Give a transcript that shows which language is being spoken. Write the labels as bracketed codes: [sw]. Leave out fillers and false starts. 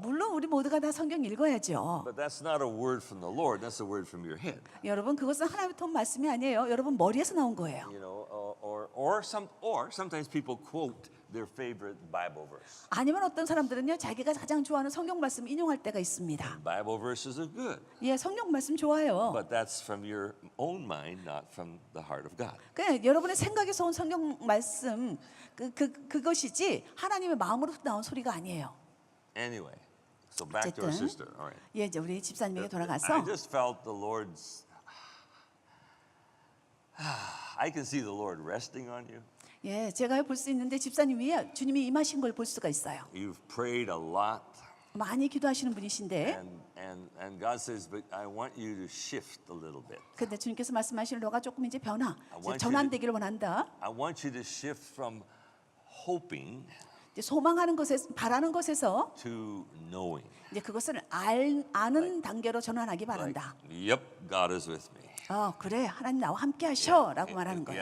[ko] 물론 우리 모두가 다 성경 읽어야죠. [en] But that's not a word from the Lord. That's a word from your head. [ko] 여러분 그것은 하나님부터 온 말씀이 아니에요. 여러분 머리에서 나온 거예요. [en] Or sometimes people quote their favorite Bible verse. [ko] 아니면 어떤 사람들은요 자기가 가장 좋아하는 성경 말씀 인용할 때가 있습니다. [en] Bible verses are good, [ko] 예, 성경 말씀 좋아요. [en] but that's from your own mind, not from the heart of God. [ko] 그냥 여러분의 생각에서 온 성경 말씀 그것이지 하나님의 마음으로 나온 소리가 아니에요. [en] Anyway, so back to our [ko] 어쨌든 [en] sister. All right. [ko] 예, 이제 우리 집사님에게 [en] I [ko] 돌아가서 [en] just felt the Lord's. I can see the Lord resting on you. [ko] 예, 제가 볼 수 있는데 집사님이 주님이 임하신 걸 볼 수가 있어요. [en] You've prayed a lot, [ko] 많이 기도하시는 분이신데, [en] and God says, but I want you to shift a little bit. [ko] 근데 주님께서 말씀하시는 너가 조금 이제 [en] want you [ko] 전환되기를 원한다. [en] I want you to shift from hoping [ko] 이제 소망하는 것에 바라는 것에서 [en] to knowing. [ko] 이제 그것을 아는 단계로 전환하기 바란다. [en] Yep, God is with me. [ko] 그래, 하나님 나와 함께 하셔라고 말하는 거예요.